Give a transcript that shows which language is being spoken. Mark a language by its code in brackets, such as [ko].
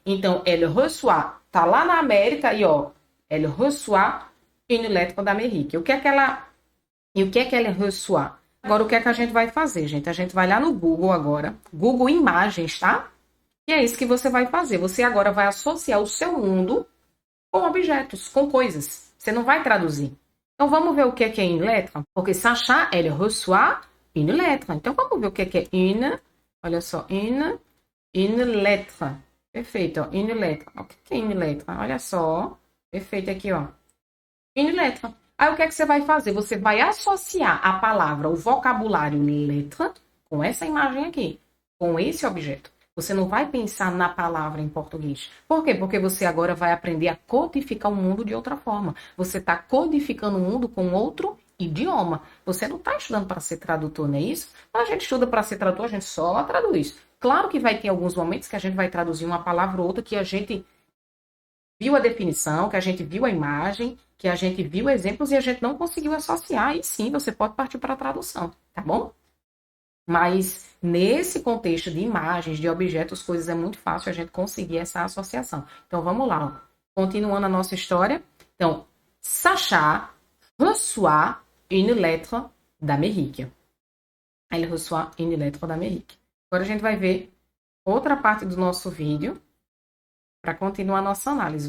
[pt] Então, elle reçoit, tá lá na América e ó, [fr] elle reçoit une lettre d'Amérique. [pt] O que é que ela reçoit? Agora, o que é que a gente vai fazer, gente? A gente vai lá no Google agora, Google Imagens, tá? E é isso que você vai fazer. Você agora vai associar o seu mundo com objetos, com coisas. Você não vai traduzir. Então, vamos ver o que é une lettre? Porque Sacha, [fr] elle reçoit une lettre. [pt] Então, vamos ver o que é une. Olha só, une lettre. Perfeito, ó, une lettre. O que é une lettre? Olha só. Perfeito aqui, ó. Une lettre. Aí, o que é que você vai fazer? Você vai associar a palavra, o vocabulário lettre, com essa imagem aqui, com esse objeto. Você não vai pensar na palavra em português. Por quê? Porque você agora vai aprender a codificar o mundo de outra forma. Você está codificando o mundo com outro idioma. Você não está estudando para ser tradutor, não é isso? Quando a gente estuda para ser tradutor, a gente só traduz. Claro que vai ter alguns momentos que a gente vai traduzir uma palavra ou outra que a gente viu a definição, que a gente viu a imagem, que a gente viu exemplos e a gente não conseguiu associar. E sim, você pode partir para a tradução, tá bom? Mas nesse contexto de imagens, de objetos, coisas, é muito fácil a gente conseguir essa associação. Então, vamos lá. Ó. Continuando a nossa história. [fr] Então, Sacha reçoit une lettre d'Amérique. Elle reçoit une lettre d'Amérique. [pt] Agora a gente vai ver outra parte do nosso vídeo para continuar a nossa análise.